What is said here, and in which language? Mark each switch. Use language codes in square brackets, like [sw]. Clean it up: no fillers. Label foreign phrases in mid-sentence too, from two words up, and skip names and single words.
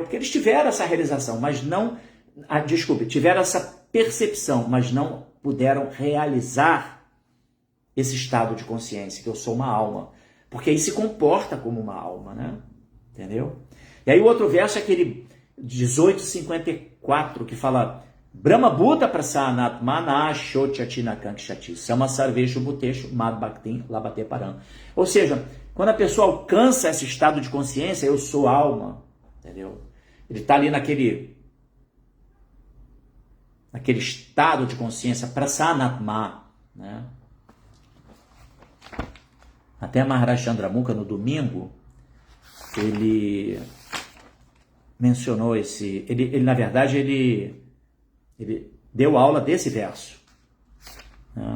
[pt] Porque eles tiveram essa realização, mas não... tiveram essa percepção, mas não puderam realizar esse estado de consciência, que eu sou uma alma. Porque aí se comporta como uma alma, né? Entendeu? E aí o outro verso é aquele 18:54, que fala [sa] ब्रह्म भूत प्रसन्नात्मा न शोचति न काङ्क्षति समः सर्वेषु भूतेषु मद् भक्तिं लभते पराम्. [pt] Ou seja, quando a pessoa alcança esse estado de consciência, eu sou alma, entendeu? Ele está ali naquele estado de consciência, prasanatma, né? Até Maharaj Chandramukha, no domingo, ele mencionou ele na verdade, ele deu aula desse verso, né?